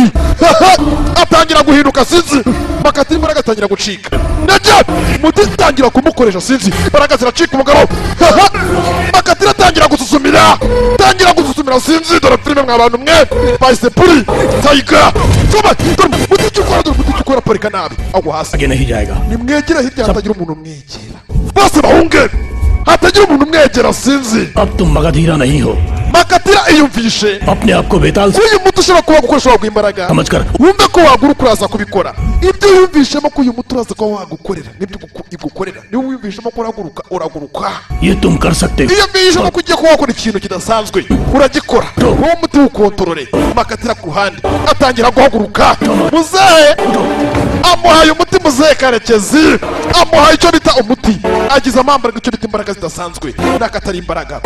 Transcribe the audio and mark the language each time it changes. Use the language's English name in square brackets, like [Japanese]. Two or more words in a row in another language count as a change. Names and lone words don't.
[Kinyarwanda] atangira guhinduka sinzi Makatira imbaraga atangira gucika ndetse umuti utangira kumukoresha sinzi imbaraga ziracika umugabo. Makatira atangira gususumira sinzi dore filime mwa bantu mwe bahise puri tayiga tuba dore umuti ukora parika nabi agwa hasi. [Hindi] आगे नहीं जाएगा. [Kinyarwanda] nimwegera hirya hatagira umuntu umwegera bose bahunge hatagira umuntu umwegera sinzi. [Hindi] अब तुम मगधीरा नहीं हो. [Kinyarwanda] Makatira iyumvishe [Hindi] अपने आप को बेताल से [Kinyarwanda] uyu muti ushobora kuba gukoresha waguha imbaraga [Hindi] समझकर [Kinyarwanda] wumve ko waguruka uraza kubikora. ibyo wiyumvishemo ko uyu muti uraza kuba wagukorera nibyo igukorera. niba wiyumvishemo ko uraguruka [Hindi] ये तुम कर सकते हो. [Kinyarwanda] iyo mbishemo ko ugiye kuba wakora ikintu kidasanzwe uragikora. wowe umuti wukontorore. Makatira ku ruhande atangira guhaguruka. muzehe amuhaye umuti muzehe Karekezi amuhaye icyo bita umuti agize amambaraga icyo bita imbaraga zidasanzwe n'akatari imbaraga.